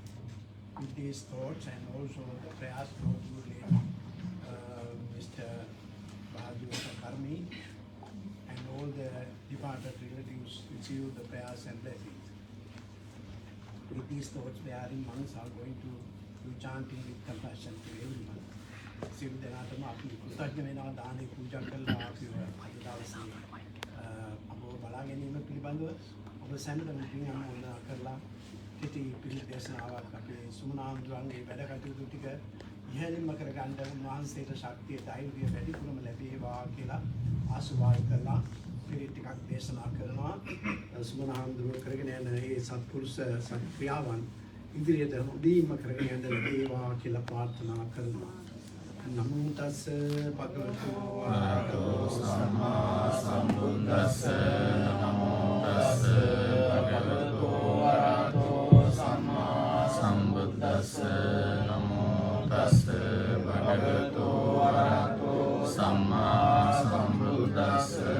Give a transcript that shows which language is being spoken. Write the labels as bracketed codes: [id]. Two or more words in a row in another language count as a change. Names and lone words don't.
[en] With these thoughts and also the prayers for your late Mr. Karmi and all the departed relatives receive the prayers and blessings. With these thoughts, the erring monks are going to do chanting with compassion to everyone. [si] සියලු දෙනාටම අපි කෘතඥ වෙනවා දානේ පූජා කරලා අපිව අද දවසේ අපව බලා ගැනීම පිළිබඳව ඔබ සැමටම පින් අනුමෝදනා කරලා කෙටි පිළිත් දේශනාවක් අපේ සුමනාන්දුරන්ගේ වැඩ කටයුතු ටික ඉහළින්ම කරගන්න උන්වහන්සේට ශක්තිය ධෛර්යය වැඩිපුරම ලැබේවා කියලා ආශිර්වාද කරලා පිළිත් ටිකක් දේශනා කරනවා සුමනාන්දුර කරගෙන යන මේ සත්පුරුෂ සත්ක්‍රියාවන් ඉදිරියට උදීම කරගෙන යන්න ලැබේවා කියලා ප්‍රාර්ථනා කරනවා. [pi] නමෝ තස්ස භගවතු වරහතෝ සම්මා සම්බුද්දස්ස නමෝ තස්ස භගවතු වරහතෝ සම්මා සම්බුද්දස්ස නමෝ තස්ස භගවතු වරහතෝ සම්මා සම්බුද්දස්ස